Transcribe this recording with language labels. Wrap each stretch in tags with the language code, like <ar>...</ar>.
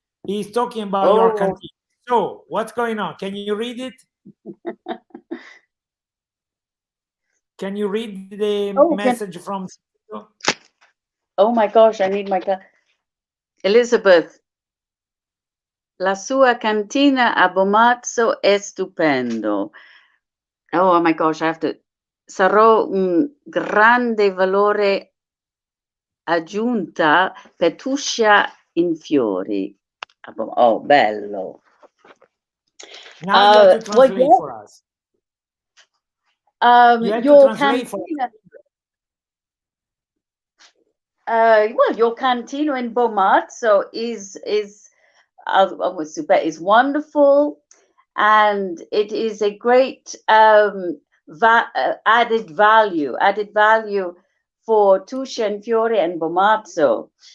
<en>He's talking about your canteen. So, what's going on? Can you read it? Can you read the message from Sigfrido? Oh my gosh, I need my Elisabeth.</en> <it>La sua cantina a Bomarzo è stupendo.</it> <en>Oh my gosh, I have to.</en> <it>Sarò un grande valore aggiunta per Tuscia in Fiori. Oh, bello.</it> <en>Now you have to translate for us. Your cantina. Well, your cantina in Bomarzo is wonderful, and it is a great added value for Tuscia and Fiore and Bomarzo.</en>